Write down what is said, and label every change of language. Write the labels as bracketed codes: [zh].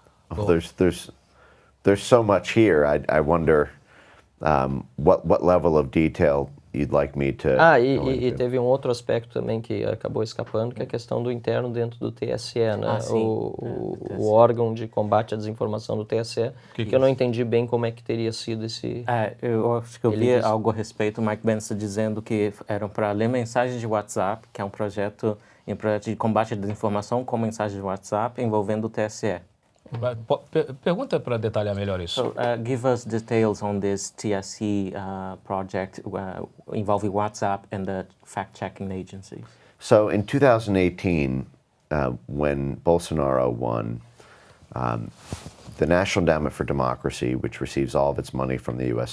[en] Well, there's so much here. I wonder what level of detail you'd like me to go e into. [pt] teve um outro aspecto também que acabou escapando, que é a questão do interno dentro do TSE, né? O órgão de combate à desinformação do TSE, que eu não entendi bem como é que teria sido esse... Eu acho que eu vi algo a respeito, o Mike Pence dizendo que eram para ler mensagens de WhatsApp, que é um projeto de combate à desinformação com mensagens de WhatsApp envolvendo o TSE. Pergunta para detalhar melhor isso. [en] So, give us details on this TSE project involving WhatsApp and the fact-checking agencies. So in 2018, when Bolsonaro won, the National Endowment for Democracy, which receives all of its money from the U.S.